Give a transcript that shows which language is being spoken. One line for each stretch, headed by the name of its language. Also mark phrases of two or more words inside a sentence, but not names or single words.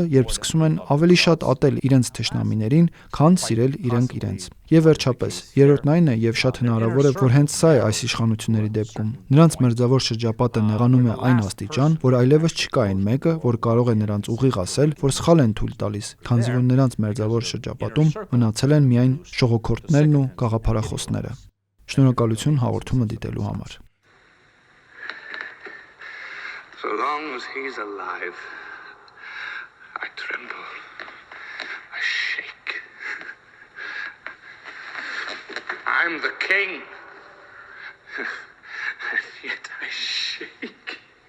Armenian: երբ սկսում են ավելի շատ ատել իրենց թշնամիներին, քան սիրել իրենք իրենց։ Եվ վերջապես, երրորդն այն է, եւ շատ հնարավոր է, որ հենց սա է այս իշխանությունների դեպքում։ Նրանց մերձավոր շրջապատը նեղանում է այն աստիճան, որ այլևս չկա այն մեկը, որ կարող է նրանց ուղիղ ասել, որ սխալ են թույլ տալիս, քանզի որ նրանց մերձավոր շրջապատում մնացել են միայն շողոքորթներն ու գաղափարախոսները։ Շնորհակալություն հաղորդումը դիտելու համար։
English: So long as he's alive, I tremble, I shake. I'm the king, and yet I shake.